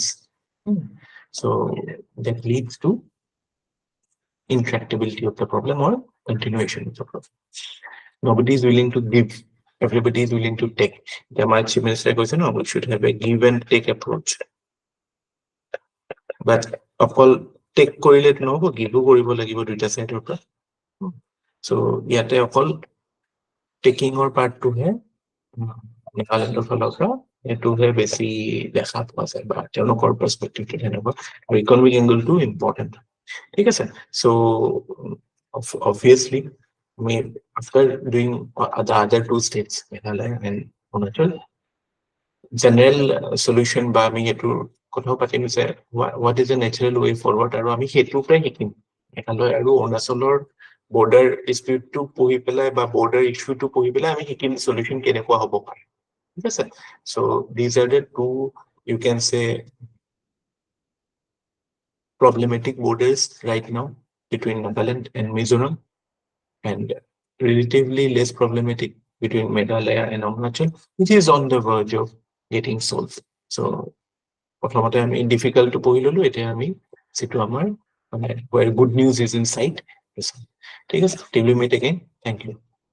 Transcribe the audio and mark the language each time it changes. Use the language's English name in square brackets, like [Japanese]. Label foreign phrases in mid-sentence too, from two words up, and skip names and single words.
[English] So that leads to intractability of the problem or continuation of the problem. Nobody is willing to give, everybody is willing to take. The chief minister goes, no, we should have a give and take approach. [Assamese] But অকল take কৰিলে নহব, give কৰিব লাগিব দুইটা সাইডৰ পৰা। So ইয়াতে অকল [English] taking or part to [Assamese] হে নাগালেণ্ডৰ ফালৰ পৰা এইটোহে বেছি দেখা পোৱা যায় বা তেওঁলোকৰ পাৰ্সপেক্টিভটো তেনেকুৱা, আৰু ইকনমিক এংগলটো ইম্পৰ্টেণ্ট। ঠিক আছে, [English] so obviously after doing the other two states, Meghalaya and Arunachal, general solution [Assamese] বা আমি এইটোৰ কথাও পাতিম যে [English] what is the natural way forward, [Assamese] আৰু আমি সেইটোৰ পৰাই শিকিম। মেঘালয় আৰু অৰুণাচলৰ [English] border dispute [Assamese] to পঢ়ি পেলাই বা [English] border issue [Assamese] to পঢ়ি পেলাই আমি শিকিম solution কেনেকুৱা হ'ব পাৰে। ঠিক আছে, [English] so these are the two, you can say, problematic borders right now between Nagaland and Mizoram, and relatively less problematic between Meghalaya and Arunachal, which is on the verge of getting solved. [Assamese] So প্ৰথমতে আমি [English] difficult to [Assamese] পঢ়ি ললো, এতিয়া আমি যিটো আমাৰ মানে [English] where good news is in sight। [Assamese] ঠিক আছে, [English] till we meet again, thank you.